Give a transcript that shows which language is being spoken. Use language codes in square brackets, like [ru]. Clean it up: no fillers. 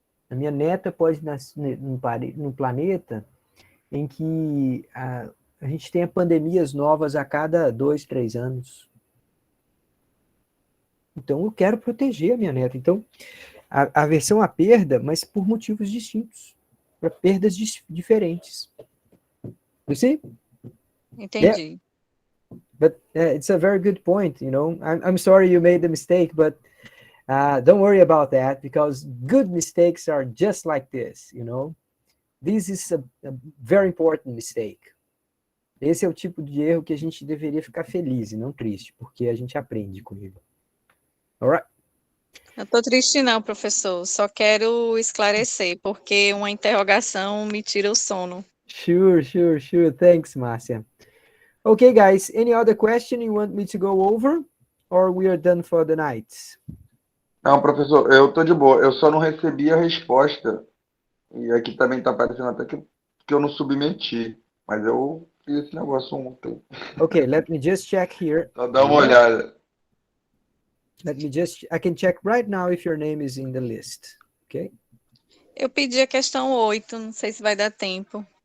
[pt] A minha neta pode nascer num planeta em que a gente tenha pandemias novas a cada 2, 3 anos. Então, eu quero proteger a minha neta. Então, aversão à perda, mas por motivos distintos, para perdas diferentes. [en] You see? [pt] Entendi. [en] But it's a very good point. I'm sorry you made the mistake, but don't worry about that, because good mistakes are just like this. This is a very important mistake. [pt] Esse é o tipo de erro que a gente deveria ficar feliz e não triste, porque a gente aprende com ele. [en] Alright? [pt] Não estou triste não, professor. Só quero esclarecer, porque uma interrogação me tira o sono. [en] Sure. Thanks, Márcia. Okay, guys, any other question you want me to go over? Or we are done for the night? [pt] Não, professor, eu tô de boa. Eu só não recebi a resposta. E aqui também tá aparecendo até que eu não submeti. Mas eu fiz esse negócio ontem. [en] Okay, let me just check here. [pt] Só dá uma olhada. [en] I can check right now if your name is in the list. Okay? [pt] Eu pedi a questão 8, não sei se vai dar tempo.